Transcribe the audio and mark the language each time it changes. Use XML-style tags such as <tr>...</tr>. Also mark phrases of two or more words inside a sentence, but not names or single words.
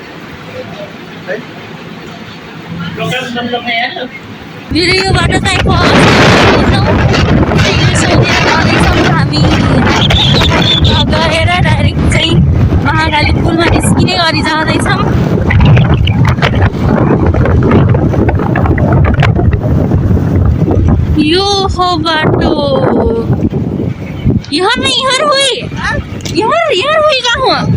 <ne>मेरो यो बाटो चाहिँ हामी गएर डाइरेक्ट चाहिँ महाकाली पुलमा निस्किने गरी जाँदैछौँ। यो हो बाटो।</ne> <hi>यहाँ नहीं, यहाँ हुई, यहाँ हुई कहाँ हुआ?</hi>